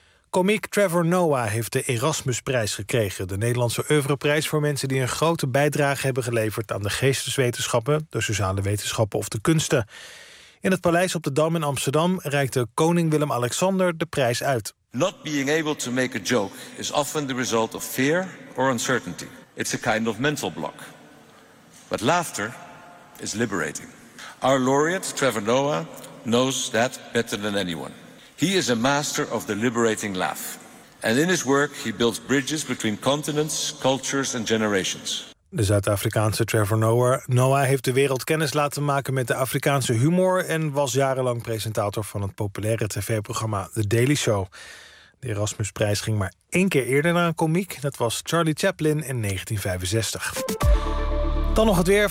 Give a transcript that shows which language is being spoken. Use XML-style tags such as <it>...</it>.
<nl>Komiek Trevor Noah heeft de Erasmusprijs gekregen. De Nederlandse oeuvreprijs voor mensen die een grote bijdrage hebben geleverd aan de geesteswetenschappen, de sociale wetenschappen of de kunsten. In het Paleis op de Dam in Amsterdam reikte koning Willem-Alexander de prijs uit.</nl> <en>Not being able to make a joke is often the result of fear or uncertainty. It's a kind of mental block. But laughter is liberating. Our laureate Trevor Noah knows that better than anyone. He is a master of the liberating laugh. And in his work he builds bridges between continents, cultures and generations.</en> <nl>De Zuid-Afrikaanse Trevor Noah heeft de wereld kennis laten maken met de Afrikaanse humor en was jarenlang presentator van het populaire tv-programma The Daily Show. De Erasmusprijs ging maar 1 keer eerder naar een komiek. Dat was Charlie Chaplin in 1965. Dan nog het weer.</nl>